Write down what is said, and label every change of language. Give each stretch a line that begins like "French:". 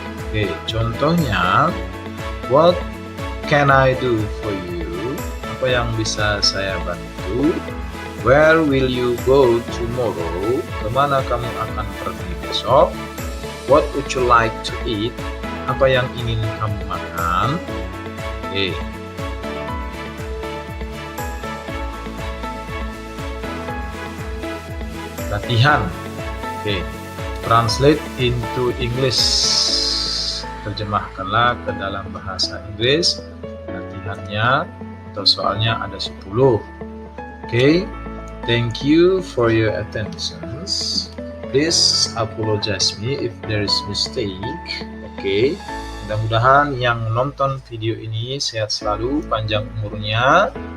English: Oke, contohnya, what can I do for you?
Indonesian: Apa yang bisa saya bantu?
English: Where will you go tomorrow?
Indonesian: Kemana kamu akan pergi besok?
English: What would you like to eat?
Indonesian: Apa yang ingin kamu makan? Oke. Latihan. Oke.
English: Translate into English.
Indonesian: Terjemahkanlah ke dalam bahasa Inggris. Latihannya atau soalnya ada 10. Oke.
English: Thank you for your attention. Please apologize me if there is mistake.
Indonesian: Oke. Mudah-mudahan yang nonton video ini sehat selalu, panjang umurnya,